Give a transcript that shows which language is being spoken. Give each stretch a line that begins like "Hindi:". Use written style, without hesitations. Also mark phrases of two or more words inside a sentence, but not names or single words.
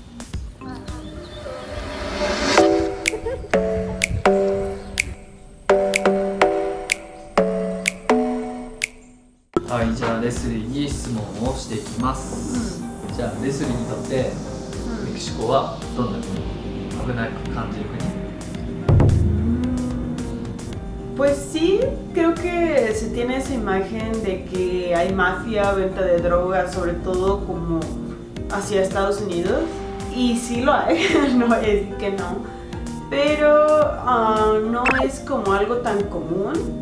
Japanese: はい、じゃあレスリーに質問をしていきます。じゃあレスリーにとってメキシコはどんな国、危なく感じる国
Spanish: ？Pues sí, creo que se tiene esa imagen de que hay mafia, venta de drogas, sobre todo como hacia Estados Unidos. Y sí lo hay, no es que no. Pero no es como algo tan común.